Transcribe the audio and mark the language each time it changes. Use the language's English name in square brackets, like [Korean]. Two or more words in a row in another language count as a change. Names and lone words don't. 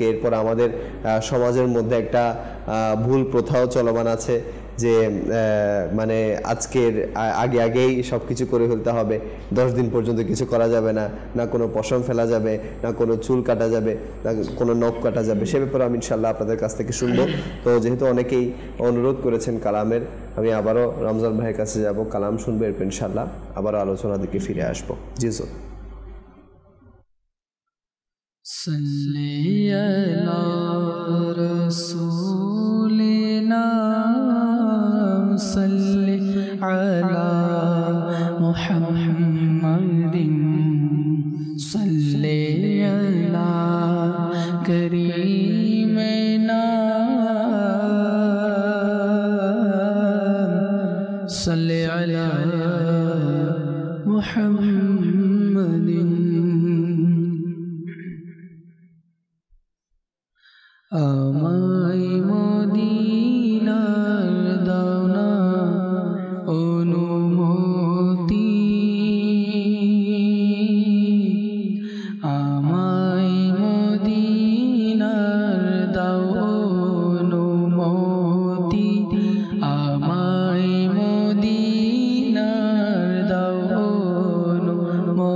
[Bangla] এরপর আমাদের সমাজের মধ্যে একটা ভুল প্রথাও চলমান আছে যে মানে আজকের আগেই সব কিছু করে ফেলতে হবে, 10 দিন পর্যন্ত কিছু করা যাবে না, না কোনো পশম ফেলা যাবে, না কোনো চুল কাটা যাবে, না কোনো নখ কাটা যাবে। সে ব্যাপারে আমি ইনশাআল্লাহ আপনাদের কাছ থেকে শুনবো। তো যেহেতু অনেকেই অনুরোধ করেছেন কালামের, আমি আবারও রমজান ভাইয়ের কাছে যাব, কালাম শুনবো, এরপর ইনশাআল্লাহ আবারও আলোচনা দিকে ফিরে আসবো। জি স্যার। [Arabic] صلی علی رسولنا صلی علی محمد صلی علی کریمنا صلی علی محمد [Bangla] আমায় মদিনার দাও না অনুমতি, আমায় মদিনার দাও অনুমতি, আমায় মদিনার দাও